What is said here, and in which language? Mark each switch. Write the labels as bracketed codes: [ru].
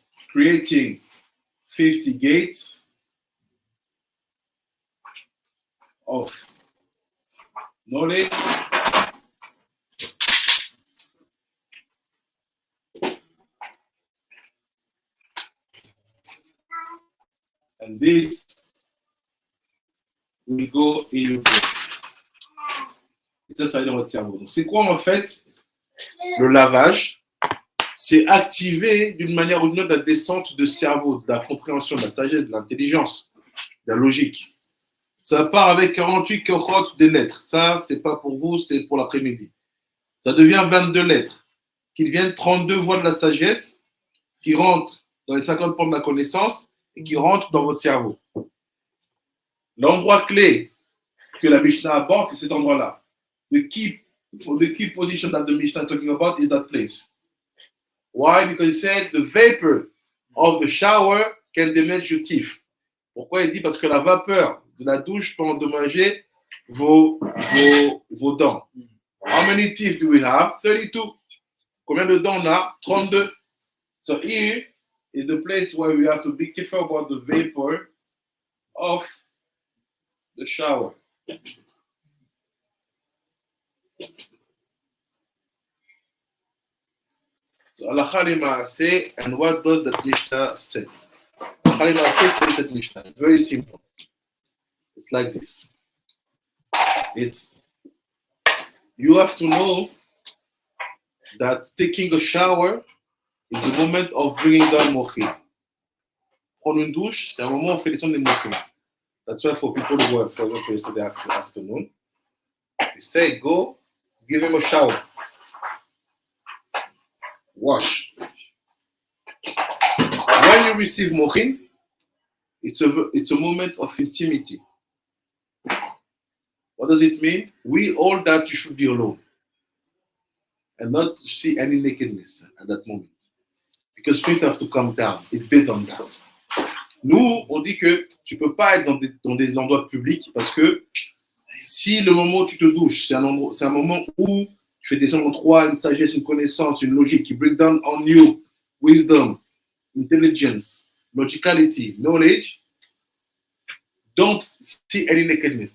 [en] creating 50 gates of knowledge, and this will go in your brain. [fr] Et ça va dans votre cerveau. Donc, c'est quoi en fait le lavage? C'est activer d'une manière ou d'une autre la descente de cerveau, de la compréhension, de la sagesse, de l'intelligence, de la logique. Ça part avec 48 kohot des lettres. Ça, c'est pas pour vous, c'est pour l'après-midi. Ça devient 22 lettres, qui deviennent 32 voies de la sagesse, qui rentrent dans les 50 points de la connaissance et qui rentrent dans votre cerveau. L'endroit clé que la Mishnah aborde, c'est cet endroit-là. [en] The key position that the Mishnah is talking about is that place. Why? Because he said the vapor of the shower can damage your teeth. [fr] Pourquoi il dit? Parce que la vapeur de la douche peut endommager vos dents. [en] How many teeth do we have? 32. [fr] Combien de dents on a? [en] 32. So here is the place where we have to be careful about the vapor of the shower. So Halakha Lema'aseh, and what does that Mishnah say? Halakha Lema'aseh is that Mishnah. It's very simple. It's like this. You have to know that taking a shower is a moment of bringing down mochin. [fr] Prendre une douche, c'est un moment où on fait descendre les mochin. [en] That's why for people who were, for example, yesterday afternoon, you say, go, give him a shower. Wash. When you receive mochin, it's a moment of intimacy. What does it mean? We all that you should be alone and not see any nakedness at that moment. Because things have to come down. It's based on that. [fr] Nous, on dit que tu ne peux pas être dans des endroits publics parce que si le moment où tu te douches, c'est un moment où tu fais descendre en toi une sagesse, une connaissance, une logique qui [en] bring down on you wisdom, intelligence, logicality, knowledge, don't see any nakedness.